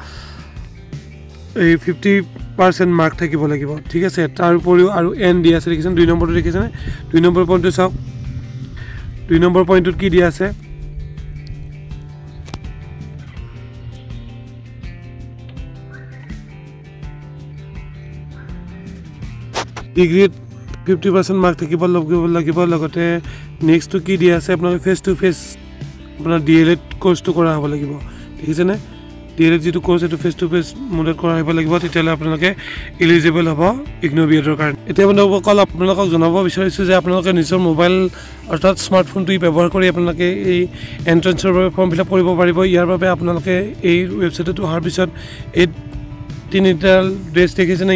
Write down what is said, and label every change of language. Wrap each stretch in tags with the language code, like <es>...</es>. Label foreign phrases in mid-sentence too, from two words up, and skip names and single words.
<as>এই 50% মাৰ্ক থাকিব লাগিব ঠিক আছে তাৰ উপৰিও আৰু এন দিয়া আছে দেখিছেন 2 নম্বৰটো দেখিছেনে 2 নম্বৰ পইণ্টটো চাওক 2 নম্বৰ পইণ্টত কি দিয়া আছে ডিগ্ৰীত 50% মাৰ্ক থাকিব লাগিব লগতে নেক্সটটো কি দিয়া আছে আপোনাৰ</as> <en>face to face</en> <as>আপোনাৰ ডিএলএড কোৰ্সটো কৰা হ'ব লাগিব দেখিছেনে ডিএলএড যেটো কোৰ্স এটো</as> <en>face to face</en> <as>মোডত কৰা হ'ব লাগিব তেতিয়ালে আপোনালোকে এলিজিবল হ'ব ইগনো বিএডৰ কাৰণে এতিয়া বন্ধুসকল আপোনালোকক জনাব বিচাৰিছো যে আপোনালোকে নিজৰ মোবাইল অৰ্থাৎ স্মাৰ্টফোনটো ব্যৱহাৰ কৰি আপোনালোকে এই এন্ট্ৰেন্সৰ বাবে</as> <en>form fill-up</en> <as>কৰিব পাৰিব ইয়াৰ বাবে আপোনালোকে এই ৱেবছাইটত অহাৰ পিছত এই তিনিটা ড্ৰেছ দেখিছেনে</as>